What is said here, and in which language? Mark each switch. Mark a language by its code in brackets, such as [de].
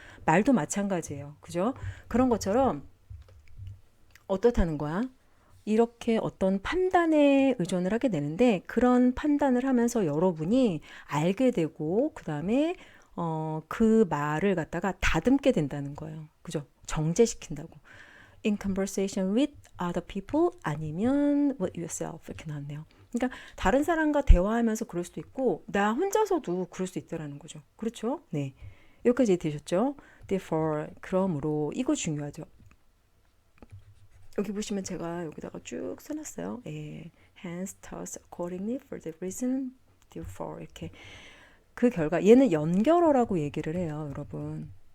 [ko] 말도 마찬가지예요. 그죠? 그런 것처럼 어떻다는 거야? 이렇게 어떤 판단에 의존을 하게 되는데 그런 판단을 하면서 여러분이 알게 되고 그 다음에 그 말을 갖다가 다듬게 된다는 거예요. 그죠? 정제시킨다고. [en] In conversation with other people [ko] 아니면 [en] with yourself 이렇게 나왔네요. [ko] 그러니까 다른 사람과 대화하면서 그럴 수도 있고 나 혼자서도 그럴 수 있다라는 거죠. 그렇죠? 네. 여기까지 되셨죠? Therefore 그러므로 이거 중요하죠. 여기 보시면 제가 여기다가 쭉 써놨어요. 예. [en] Hence, thus, accordingly, for the reason, therefore [ko] 이렇게 그 결과 얘는 연결어라고 얘기를 해요, 여러분.